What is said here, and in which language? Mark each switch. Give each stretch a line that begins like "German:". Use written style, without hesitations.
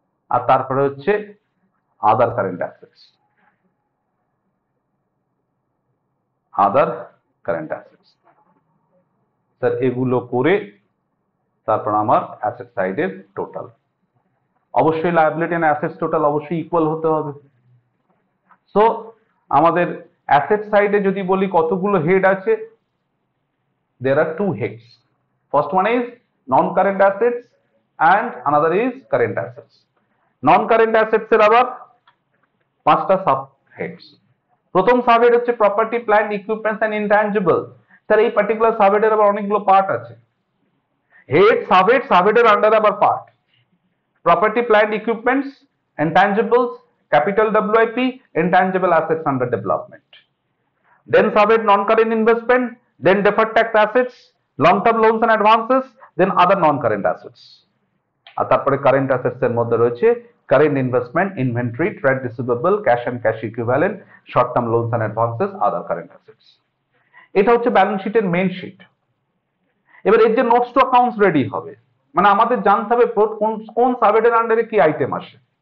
Bangla: আর তারপরে হচ্ছে আদার current assets, আদার current assets. Sir এগুলো করে তারপর আমার অ্যাসেট সাইডের টোটাল। অবশ্যই লায়াবিলিটি এন্ড অ্যাসেটস টোটাল অবশ্যই ইকুয়াল হতে হবে। সো আমাদের অ্যাসেট সাইডে যদি বলি কতগুলো হেড আছে,
English: there are two heads. First one is non-current assets and another is current assets.
Bangla: Non-current assets এর আবার 5টা সাব হেডস। প্রথম সাব হেড হচ্ছে property plant equipments and intangible. Sir এই পার্টিকুলার সাব হেডের আবার অনেকগুলো পার্ট আছে। হেড সাব হেডের আন্ডারে আবার part.
English: Property plant equipments, intangibles, capital WIP, intangible assets under development. Then subhead non-current investment, then deferred tax assets, long-term loans and advances, then other non-current assets.
Bangla: আর তারপরে current assets এর মধ্যে রয়েছে current investment, inventory, trade receivable, cash and cash equivalent, short term loans and advances, other current assets. এটা হচ্ছে balance শিটের main sheet. এবার এর যে নোটস টু অ্যাকাউন্টস রেডি হবে, মানে আমাদের জানতে হবে কোন সাবহেডের আন্ডারে কি আইটেম আসে।